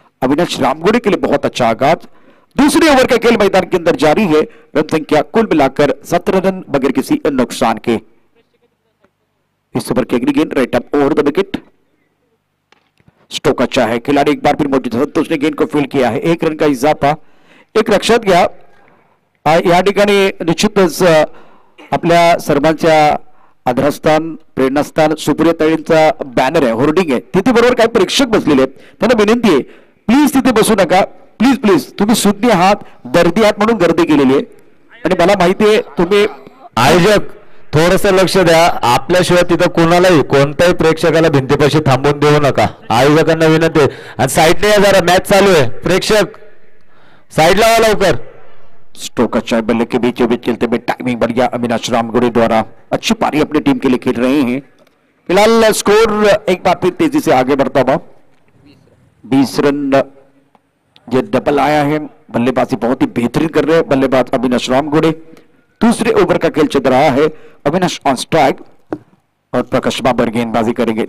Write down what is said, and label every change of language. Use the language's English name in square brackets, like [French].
[Hindi] अविनाश रामगुड़े के लिए बहुत अच्छा आगाज। दूसरे ओवर का खेल मैदान के अंदर जारी है। रन संख्या कुल मिलाकर 17 रन बगैर किसी नुकसान के। इस ओवर की अगली गेंद right up over the wicket. Stroke अच्छा है, खिलाड़ी एक बार फिर मौजूद है, संतोष ने गेंद को फील्ड किया है। 1 रन का इजाफा, [Marathi] एक रक्षक गया या ठिकाणी निश्चितच आपल्या सर्वांच्या आधारस्थान, प्रेरणास्थान सुप्रियाताईंचा बॅनर आहे, होर्डिंग आहे, तिथे बरोबर काही प्रेक्षक बसलेले आहेत। त्यांना विनंती आहे प्लीज तिथे बसू नका, प्लीज प्लीज, तुम्ही सुज्ञ आहात, दर्दी आहात म्हणून गर्दी केलेली आहे आणि मला माहिती आहे तुम्ही आयोजक थोडस लक्ष द्या, आपल्याशिवाय तिथं कोणालाही कोणत्याही प्रेक्षकाला भिंतीपाशी थांबून देऊ नका, आयोजकांना विनंती आहे। आणि साईडने या जरा, मॅच चालू है, प्रेक्षक साइड लावा लवकर। [Hindi] स्ट्रोक अच्छा है, बल्ले के बीचों बीच खेलते हुए टाइमिंग बढ़ गया अविनाश रामगुड़े द्वारा। अच्छी पारी अपनी टीम के लिए खेल रहे हैं। फिलहाल स्कोर एक बार फिर तेजी से आगे बढ़ता हुआ 20 रन ये डबल आया है। बल्लेबाजी बहुत ही बेहतरीन कर रहे हैं बल्लेबाज अविनाश रामगुड़े। दूसरे ओवर का खेल चल रहा है, अविनाश ऑन स्ट्राइक और प्रकाश बाबर गेंदबाजी करेंगे।